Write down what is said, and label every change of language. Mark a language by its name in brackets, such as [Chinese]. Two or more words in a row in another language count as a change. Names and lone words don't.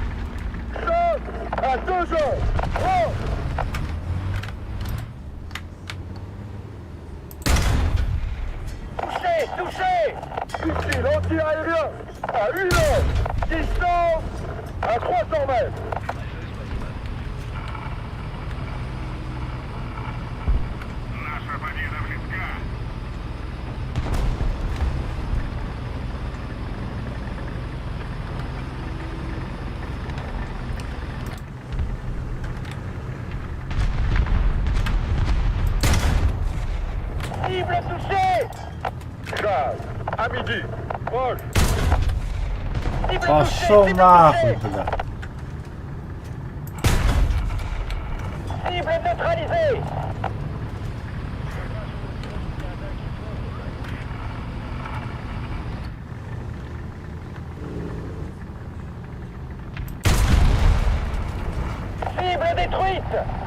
[French] Saute. À toujours. Oh. Touché, touché. Missile anti-aérien. À 1 heure. Distance. À 300 mètres. [Russian] Наша победа близка. [French] Cible touchée. Charles. À midi. Proche. Cible [Russian] Пошел [French] touchée. [Russian] нахуй, бля. [French] Cible neutralisée. Cible détruite.